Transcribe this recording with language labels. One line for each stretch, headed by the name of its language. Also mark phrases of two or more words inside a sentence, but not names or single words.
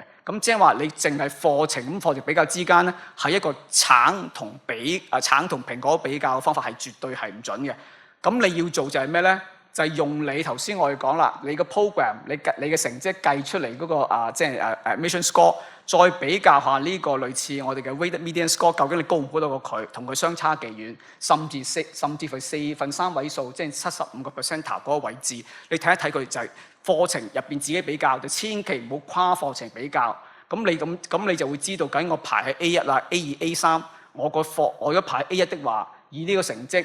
Cantonese: 咁即係話你淨係課程比較之間咧，係一個橙同蘋果比較嘅方法係絕對係唔準嘅。咁你要做就係咩咧？就係用你頭先我哋講啦，你個 program 你嘅成績計出嚟嗰個即係
English: admission score，
Cantonese: 再比較下呢個類似我哋嘅
English: weighted median score，
Cantonese: 究竟你高唔高得過佢，同佢相差幾遠，甚至乎4分3位數，即係75% 嗰個位置，你睇一睇佢就係課程入邊自己比較，就千祈唔好跨課程比較。咁你就會知道，究竟我排喺 A1 啦、A2、A3，我如果排 A1 的話，以呢個成績。